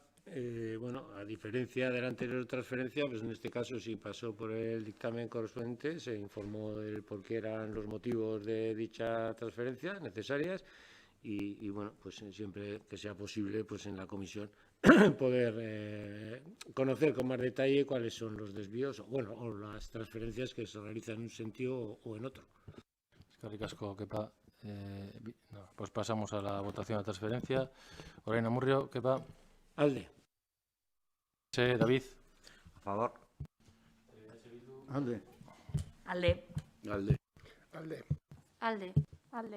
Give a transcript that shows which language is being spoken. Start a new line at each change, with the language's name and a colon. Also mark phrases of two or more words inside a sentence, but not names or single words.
Spanish: Bueno, a diferencia de la anterior transferencia, pues en este caso sí pasó por el dictamen correspondiente, se informó del por qué eran los motivos de dicha transferencia necesarias y bueno, pues siempre que sea posible, pues en la comisión poder conocer con más detalle cuáles son los desvíos o las transferencias que se realizan en un sentido o en otro.
Basque: Eskerrik asko, Kepa.
Spanish: Pues pasamos a la votación de transferencia.
Basque: Orain Amurrio, Kepa. Alde. David.
Spanish: A favor.
Basque: Alde. Alde. Alde. Alde. Alde. Alde.